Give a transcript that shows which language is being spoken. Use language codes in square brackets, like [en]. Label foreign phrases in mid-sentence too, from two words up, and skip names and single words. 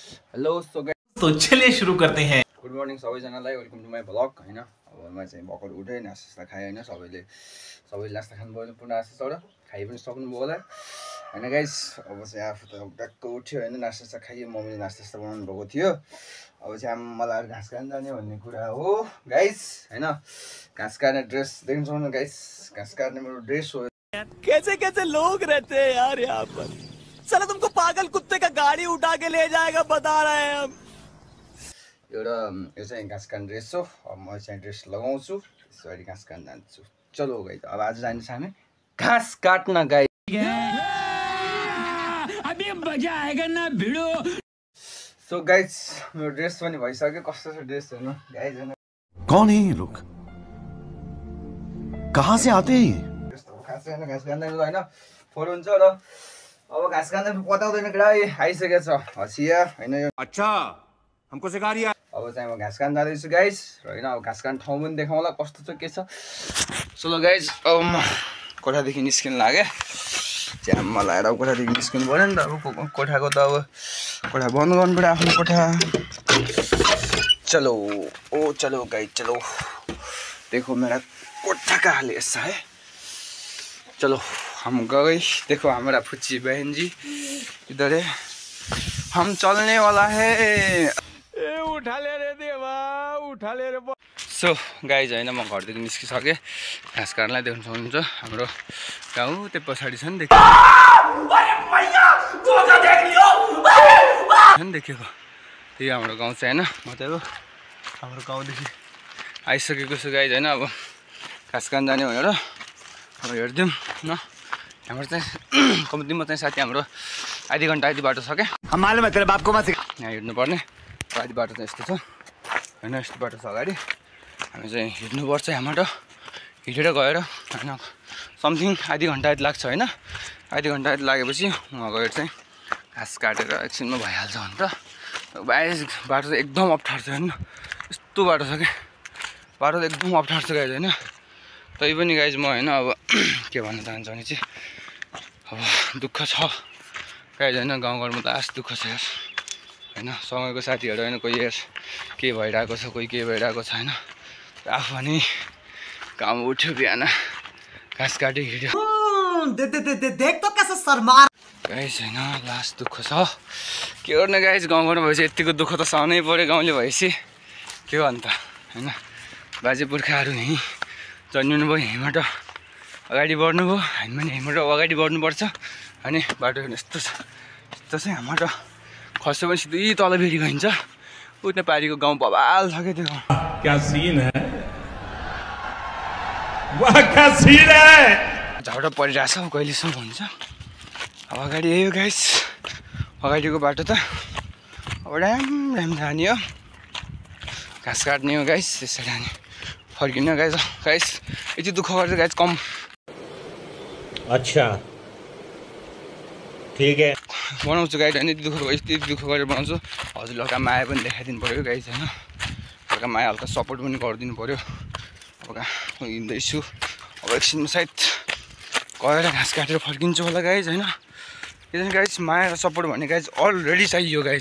[en] Hello so guys, [hi] तो चलिए शुरू करते हैं। [en] good morning [ne] सबैजनालाई, [en] welcome to my vlog [ne] हैन। अब म चाहिँ भर्खर उठेँ, नास्ता खाएँ हैन। सबैले नास्ता खानुभयो पूर्ण आशा छ, खाइ पनि सक्नुभयो होला हैन गाइस। अब चाहिँ आफू त टक्क उठ्यो हैन, नास्ता खाइयो, मम्मीले नास्ता बनाउनु भएको थियो। अब चाहिँ मलाई घाँस काट्न जाने भन्ने कुरा हो गाइस हैन। घाँस काट्ने ड्रेस देख्नु सक्नुहुन्छ गाइस, घाँस काट्ने मेरो ड्रेस हो। [hi] कैसे कैसे लोग रहते हैं यार यहाँ पर। साला तुमको पागल कुत्ते का गाड़ी उठा के ले जाएगा, बता रहे हैं हम। [ne] एउटा यो चाहिँ घाँस काट्ने ड्रेस हो। अब म चाहिँ ड्रेस लगाउँछु, त्यसरी घाँस काट्न जान्छु। चलो गाइस, अब आज जाने छ हामी घाँस काट्न गाइस। [hi] अभी मजा आएगा ना भिडो। [en] so guys, [ne] मेरो ड्रेस पनि भइसक्यो। कस्तो छ ड्रेस हेर्नु गाइस हैन। [hi] कौन है ये लोग, कहाँ से आते हैं? [ne] यस्तो खास हैन, घाँस काट्दै हैन फोटो हुन्छ र। अब घाँस काट्दै पताउँदैन केटा आइसकेको छ हसिया हैन। यो [hi] अच्छा, हमको सिखा रिया। [ne] अब चाहिँ म घाँस काट्न जाँदैछु गाइस हैन। अब घाँस काट्ने ठाउँ पनि देखाउँला कस्तो छ के छ। चलो गाइस, अब म कोठादेखि निस्किन लाग्यो। च्याम्म लगाएर अब कोठादेखि निस्किनु पर्यो नि त। अब कोठाको त अब कोठा बन्द गर्नु पर्यो आफ्नो कोठा। [hi] चलो ओ चलो गाइस, चलो देखो मेरा कोठा का हाल ऐसा है। चलो हम गए, देखो हमारा फुच्ची बहन जी इधर है, हम चलने वाला है। उठा ले रे देवा, उठा ले रे। [en] so guys [ne] हैन, म घरदेखि निस्किसकेँ। घाँस काट्नलाई देख्नु सक्नुहुन्छ हाम्रो गाउँ त्यो पछाडि छ नि, देखेको त्यही हाम्रो गाउँ चाहिँ हैन। म त हाम्रो गाउँदेखि आइसकेको छु गाइज हैन। अब घाँस काट्न जाने भनेर अब हेरिदिउँ न। हाम्रो चाहिँ कम्तीमा चाहिँ साथी हाम्रो आधी घन्टा आधी बाटो छ क्या। [hi] मालूम है तेरे बाप को मत सिखा। [ne] यहाँ हिँड्नुपर्ने आधी बाटो चाहिँ यस्तो छ हैन। यस्तो बाटो छ अगाडि, हामी चाहिँ हिँड्नुपर्छ यहाँबाट। हिँडेर गएर हैन समथिङ आधी घन्टा जति लाग्छ हैन। आधी घन्टा जति लागेपछि वहाँ गएर चाहिँ घाँस काटेर एकछिनमा भइहाल्छ अन्त। बाइस बाटो चाहिँ एकदम अप्ठ्यारो छ हैन। यस्तो बाटो छ क्या, बाटो त एकदम अप्ठ्यारो छ गाइज हैन। तै पनि गाइज म हैन अब के भन्न चाहन्छु भने चाहिँ अब दुःख छ गाइज हैन। गाउँघरमा त आस दुःख छ यार हैन। सँगैको साथीहरू हैन, कोही यार के भइरहेको छ, कोही के भइरहेको छ हैन। आफू पनि काम उठ्यो बिहान, घाँस काट्यो, हिँड्यो। [hi] देख तो कैसे शर्मा [ne] गाइज हैन, लास्ट दुःख छ। के गर्ने गाइज, गाउँघरमा भएपछि यतिको दुःख त सहनै पऱ्यो गाउँले भएपछि। के हो अन्त हैन। बाजे पुर्खाहरू यहीँ जन्मिनु भयो, यहीँबाट अगाडि बढ्नुभयो, हामी पनि यहीँबाट अगाडि बढ्नुपर्छ। अनि बाटो यस्तो छ, यस्तो चाहिँ हाम्रो खस्यो पनि सिधै तल फेरि गइन्छ। उता पारिको गाउँ बबाल छ क्या त्यो गाउँ। [hi] क्या सीन है, वाह क्या सीन है। [ne] झगडा परिरहेछ, कहिलेसम्म हुन्छ। अब अगाडि यही हो गाइस, अगाडिको बाटो त अब ड्याम जाने हो, घाँस काट्ने हो गाइस। त्यसरी जाने फर्किने गाइस। गाइस यति दुःख गरेर गाइस कम। [hi] अच्छा ठीक है, [ne] बनाउँछु गाइड होइन। यति दुःख गरेर बनाउँछु। हजुरले हल्का माया पनि देखाइदिनु पऱ्यो गाइस होइन। हल्का माया, हल्का सपोर्ट पनि गरिदिनु पऱ्यो। अब हिँड्दैछु, अब एकछिनमा सायद गएर घाँस काटेर फर्किन्छु होला गाइज होइन। किनभने गाइज माया र सपोर्ट भन्ने गाइज अलरेडी चाहियो गाइज।